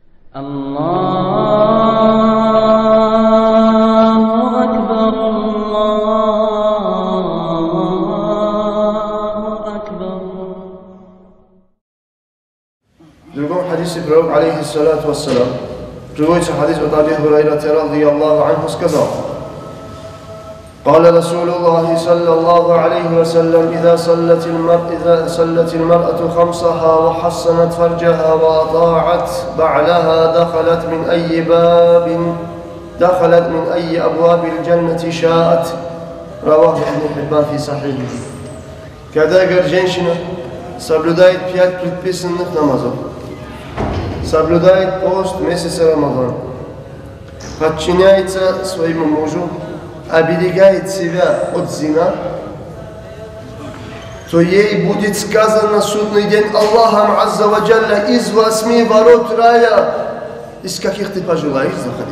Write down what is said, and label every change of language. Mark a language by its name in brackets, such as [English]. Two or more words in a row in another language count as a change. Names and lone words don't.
[Arabic] الله أكبر، الله أكبر. [Russian] В другом хадисе пророк, [Arabic] عليه الصلاة والسلام, [Russian] приводится хадис от Аби Хурайрата [Arabic] رضي الله عنه, сказал: قال رسول الله صلى الله عليه وسلم إذا صلت المرأة خمسها وحصنت فرجها وأطاعت بعلها دخلت من أي أبواب الجنة شاءت. رواه Ибн Хиббан في صحيحه. [Russian] Когда, говорит, женщина соблюдает 5 предписанных намазов, соблюдает пост месяца Рамадан, подчиняется своему мужу, оберегает себя от зина, то ей будет сказано на судный день Аллахом [Arabic] عز وجل: [Russian] из 8 ворот рая, из каких ты пожелаешь заходить.